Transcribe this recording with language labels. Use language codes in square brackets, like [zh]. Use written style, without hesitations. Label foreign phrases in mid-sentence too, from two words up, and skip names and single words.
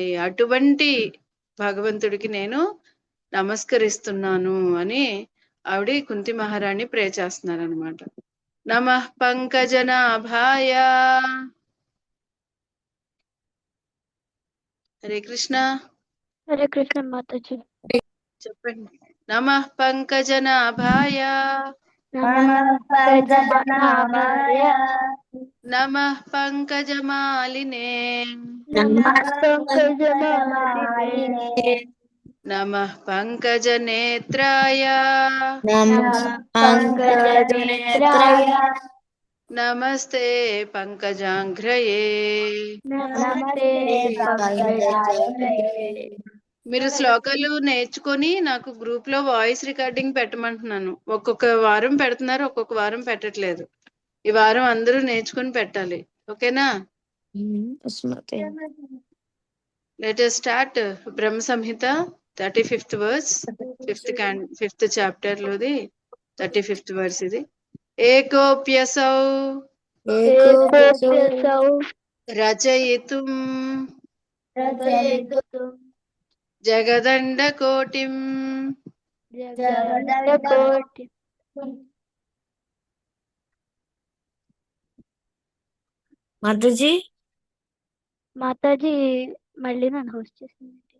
[te] అటువంటి భగవంతుడికి నేను నమస్కరిస్తున్నాను అని ఆవిడ కుంతి మహారాణి ప్రే చేస్తున్నారు అనమాట. [sa] నమః పంకజనాభాయ. హరే కృష్ణ. [hi] हरे कृष्ण माताजी. [sa] చెప్పండి. నమః పంకజనాభాయ नमः पंकजनाभाय నమః పంకజమాలినే नमः पंकजमालिने నమః పంకజనేత్రాయ नमः पंकजनेत्राय నమస్తే పంకజాంఘ్రయే. नमस्ते पंकजांघ्रये. [te] మీరు శ్లోకాలు నేర్చుకొని నాకు గ్రూప్ లో [en] voice recording [te] పెట్టమంటున్నాను. ఒక్కొక్క వారం పెడుతున్నారు, ఒక్కొక్క వారం పెట్టట్లేదు. ఈ వారం అందరూ నేర్చుకుని పెట్టాలి. ఓకేనా? [en] let us start బ్రహ్మ సంహిత 35th verse, 5th chapter లోది 35th verse ఇది. [sa] ఏకోప్యసౌ एकोप्यसौ రచయితుం జగదండకోటిం जगदण्डकोटि. [hi] माताजी [te] మాతాజీ మళ్ళీ నన్ను హోస్ట్ చేసింది.